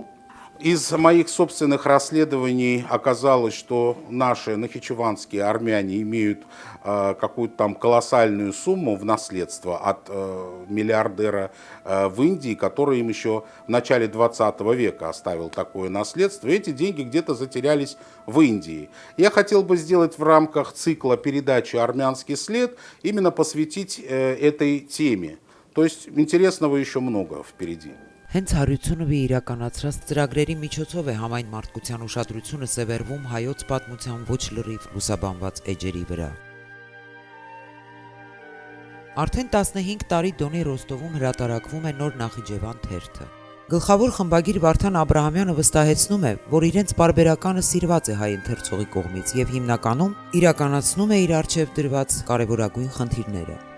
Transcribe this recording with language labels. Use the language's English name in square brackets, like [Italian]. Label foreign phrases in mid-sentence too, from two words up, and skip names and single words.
[Russian] Из моих собственных расследований оказалось, что наши нахичеванские армяне имеют какую-то там колоссальную сумму в наследство от миллиардера в Индии, который им еще в начале 20 века оставил такое наследство. И эти деньги где-то затерялись в Индии. Я хотел бы сделать в рамках цикла передачи «Армянский след» именно посвятить этой теме. То есть интересного еще много впереди. [Armenian] Հենց հարությունը վի իրականացրած ծրագրերի միջոցով է համայն մարդկության ուշադրությունը սևեռվում հայոց պատմության ոչ լրիվ լուսաբանված էջերի վրա։ Արդեն 15 տարի Դոնի Ռոստովում հրատարակվում է նոր Նախիջևան թերթը։ Գլխավոր խմբագիր Վարդան Աբրահամյանը վստահեցնում է, որ իրենց պարբերականը սիրված է հայ ընթերցողի կողմից եւ հիմնականում իրականացնում է իր արժեվ դրված կարևորագույն խնդիրները։